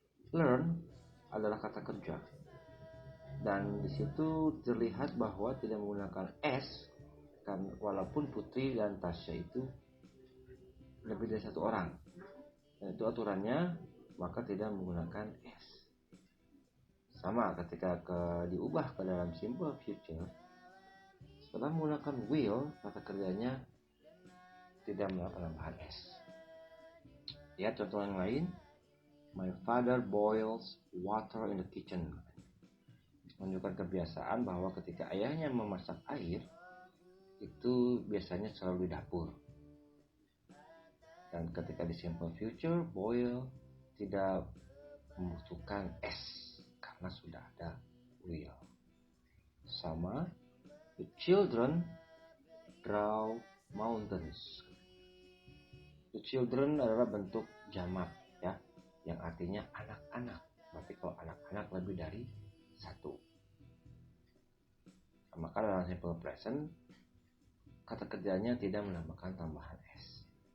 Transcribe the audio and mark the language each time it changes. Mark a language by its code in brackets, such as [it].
[id] Learn adalah kata kerja, dan di situ terlihat bahwa tidak menggunakan s, kan walaupun Putri dan Tasya itu lebih dari satu orang, dan itu aturannya, maka tidak menggunakan s. Sama ketika diubah ke dalam simple future, setelah menggunakan will, kata kerjanya tidak melakukan penambahan s. Lihat contoh yang lain. [en] My father boils water in the kitchen. [id] Menunjukkan kebiasaan bahwa ketika ayahnya memasak air, itu biasanya selalu di dapur. Dan ketika di simple future, boil tidak membutuhkan s karena sudah ada will. [en] Sama, the children draw mountains. [id] The children adalah bentuk jamak, ya, yang artinya anak-anak. Berarti kalau anak-anak lebih dari satu. Maka dalam simple present, kata kerjanya tidak menambahkan tambahan s.